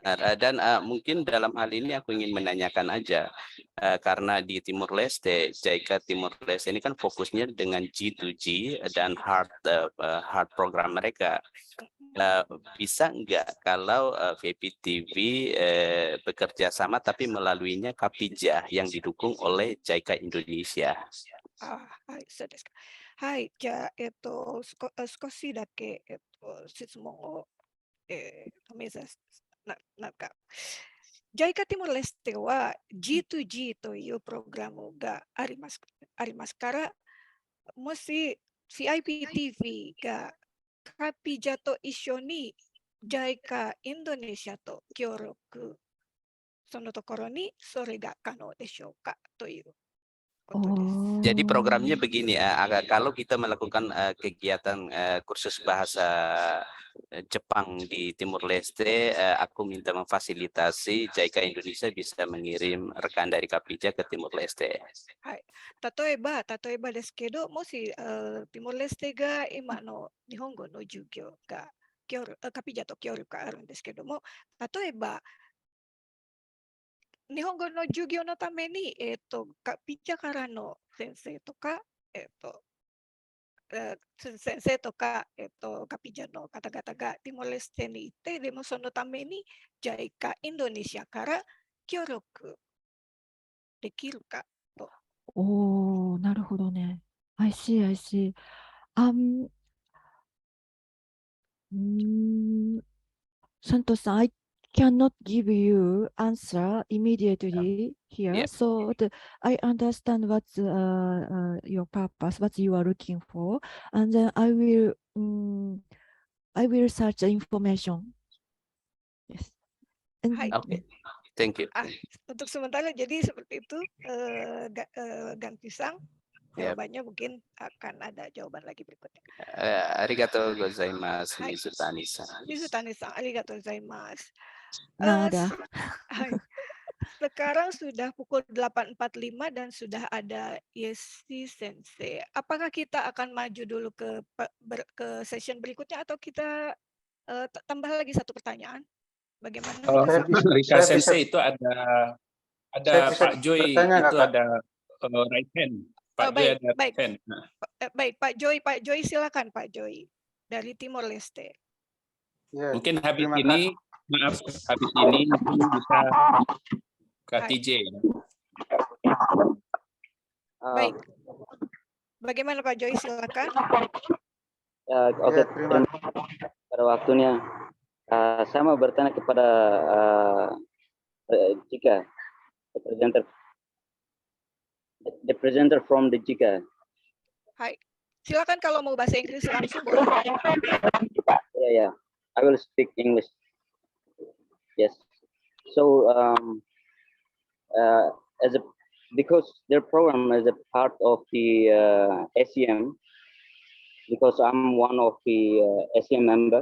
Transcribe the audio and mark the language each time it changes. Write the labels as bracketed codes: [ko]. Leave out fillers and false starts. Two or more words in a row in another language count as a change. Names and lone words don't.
[id] Dan mungkin dalam hal ini aku ingin menanyakan aja karena di Timor Leste, JICA Timor Leste ini kan fokusnya dengan G2G dan hard program mereka. Bisa enggak kalau VPTV bekerja sama tapi melaluinya Kapija yang didukung oleh JICA Indonesia? [ja] はい、そうですか。はい、じゃあ、少しだけ、質問を、目指す、なんか、JICA ティモレステは G2G というプログラムがありますから、もし CIPTV がカピジャと一緒に JICA インドネシアと協力、そのところにそれが可能でしょうかという。 [id] Jadi programnya begini ya, kalau kita melakukan kegiatan kursus bahasa Jepang di Timur Leste, aku minta memfasilitasi JICA Indonesia bisa mengirim rekan dari Kapija ke Timor Leste. [ja] はい、例えばですけど、もしティモレステが今の日本語の授業がカピジャと協力があるんですけども、例えば日本語の授業のために、カピジャからの先生とか、先生とか、カピジャの方々がティモレステに行って、でもそのために JICA インドネシアから協力できるかと。なるほどね。 [en] I see, I see. Santos-san, I cannot give you answer immediately here. So I understand what's your purpose, what you are looking for, and then I will search the information. Yes. Okay, thank you. [id] Untuk sementara jadi seperti itu, Gan-pisang. Jawabannya mungkin akan ada jawaban lagi berikutnya. Arigatou gozaimasu, Mizutani-san. Mizutani-san, arigatou gozaimasu. Nada. Sekarang sudah pukul 8.45 dan sudah ada Yesi Sensei. Apakah kita akan maju dulu ke session berikutnya atau kita tambah lagi satu pertanyaan? Bagaimana? Rika Sensei itu ada Pak Joy itu ada [en] right hand. [id] Pak Joy ada [en] right hand. [id] Baik, Pak Joy silakan Pak Joy dari Timor Leste. Mungkin habis ini bisa ke TJ. Baik. Bagaimana Pak Joy, silakan. Oke, terima kasih pada waktunya. Saya mau bertanya kepada JICA, [en] the presenter from the JICA. [id] Hai, silakan kalau mau bahasa Inggris langsung. [en] Yeah, I will speak English. Yes. So, as a because their program is a part of the SEM, because I'm one of the SEM member.